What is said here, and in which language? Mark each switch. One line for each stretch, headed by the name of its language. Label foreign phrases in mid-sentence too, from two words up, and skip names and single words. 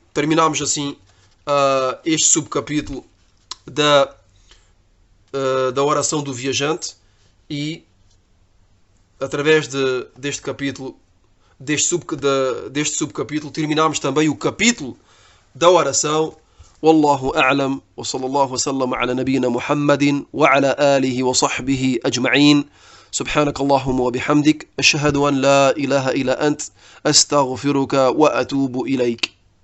Portuguese: Terminamos assim este subcapítulo da oração do viajante. E através deste capítulo, deste subcapítulo, terminamos também o capítulo da oração.
Arabic: والله أعلم وصلى الله وسلم على نبينا محمد وعلى آله وصحبه أجمعين سبحانك اللهم وبحمدك أشهد أن لا إله إلا أنت أستغفرك وأتوب إليك